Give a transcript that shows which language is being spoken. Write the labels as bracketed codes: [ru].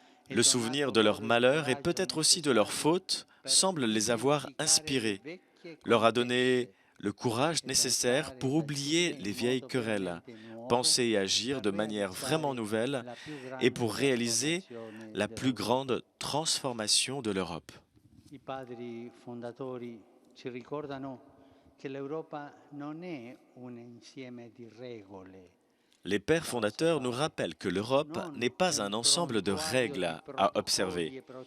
[fr] Le souvenir de leur malheur et peut-être aussi de leur faute semble les avoir inspirés, leur a donné le courage nécessaire pour oublier les vieilles querelles, penser et agir de manière vraiment nouvelle et pour réaliser la plus grande transformation de l'Europe. [it] I padri fondatori ci ricordano che l'Europa non è un insieme di regole. [fr] Les pères fondateurs nous rappellent que l'Europe n'est pas un ensemble de règles à observer.